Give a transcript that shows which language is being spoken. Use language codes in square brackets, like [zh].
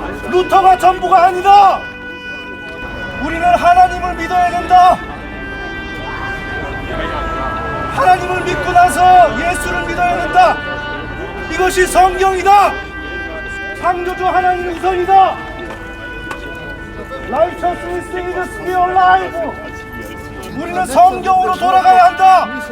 [ko] 루터가 전부가 아니다. 우리는 하나님을 믿어야 된다. 하나님을 믿고 나서 예수를 믿어야 된다. 이것이 성경이다. 창조주 하나님 우선이다. [en] Righteousness is still alive. [ko] 우리는 성경으로 돌아가야 한다.